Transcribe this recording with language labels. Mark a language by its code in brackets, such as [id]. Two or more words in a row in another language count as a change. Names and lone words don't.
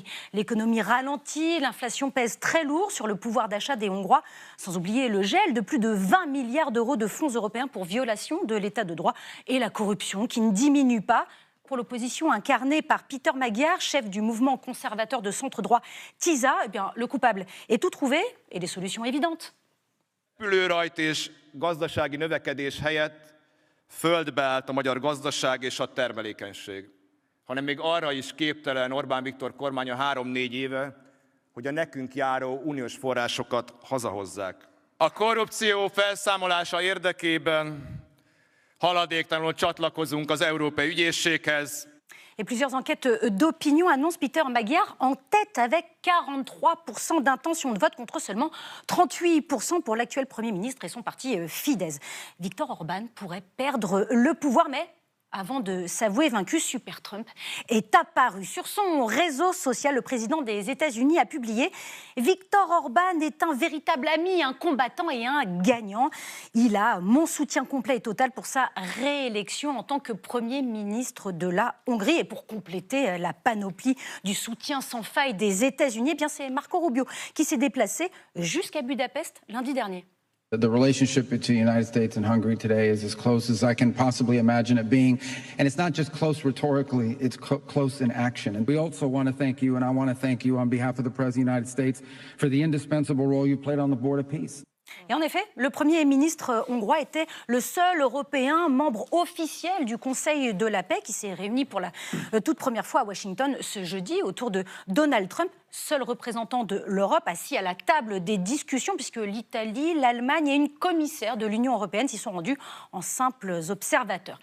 [fr] L'économie ralentit, l'inflation pèse très lourd sur le pouvoir d'achat des Hongrois, sans oublier le gel de plus de 20 milliards d'euros de fonds européens pour violation de l'état de droit et la corruption qui ne diminue pas. Pour l'opposition incarnée par Peter Magyar, chef du mouvement conservateur de centre-droit TISA, le coupable est tout trouvé et des solutions évidentes. [hu] Repülőrajt és gazdasági növekedés helyett földbe állt a magyar gazdaság és a termelékenység. hanem még arra is képtelen Orbán Viktor kormánya 3-4 éve, hogy a nekünk járó uniós forrásokat hazahozzák. A korrupció felszámolása érdekében haladéktalanul csatlakozunk az Európai Ügyészséghez. [fr] Et plusieurs enquêtes d'opinion annoncent Peter Magyar en tête avec 43% d'intention de vote contre seulement 38% pour l'actuel Premier ministre et son parti Fidesz. Viktor Orban pourrait perdre le pouvoir, mais avant de s'avouer vaincu, Super Trump est apparu. Sur son réseau social, le président des États-Unis a publié « Viktor Orban est un véritable ami, un combattant et un gagnant. Il a mon soutien complet et total pour sa réélection en tant que Premier ministre de la Hongrie. » Et pour compléter la panoplie du soutien sans faille des États-Unis, eh bien c'est Marco Rubio qui s'est déplacé jusqu'à Budapest lundi dernier. [en] The relationship between the United States and Hungary today is as close as I can possibly imagine it being. And it's not just close rhetorically, it's close in action. And we also want to thank you, and I want to thank you on behalf of the President of the United States for the indispensable role you played on the board of peace. [fr] Et en effet, le Premier ministre hongrois était le seul Européen membre officiel du Conseil de la paix qui s'est réuni pour la toute première fois à Washington ce jeudi autour de Donald Trump, seul représentant de l'Europe assis à la table des discussions puisque l'Italie, l'Allemagne et une commissaire de l'Union européenne s'y sont rendus en simples observateurs.